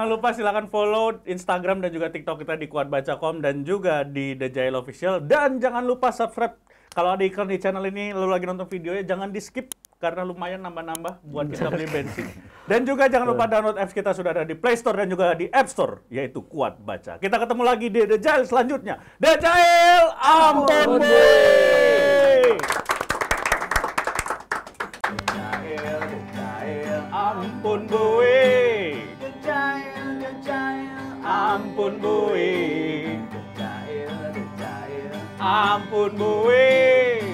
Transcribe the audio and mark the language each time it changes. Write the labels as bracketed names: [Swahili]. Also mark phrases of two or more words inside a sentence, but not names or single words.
[Indonesian] Jangan lupa silakan follow Instagram dan juga TikTok kita di kuatbaca.com dan juga di The Jail Official. Dan jangan lupa subscribe. Kalau ada iklan di channel ini, lalu lagi nonton videonya, jangan di skip karena lumayan nambah-nambah buat kita beli bensin. Dan juga jangan lupa [English] download apps [Indonesian] kita sudah ada di Play Store dan juga di App Store, yaitu Kuat Baca. Kita ketemu lagi di The Jail selanjutnya. The Jail, ampun boy! Ampun boy! Ampun boy! Ampun boy!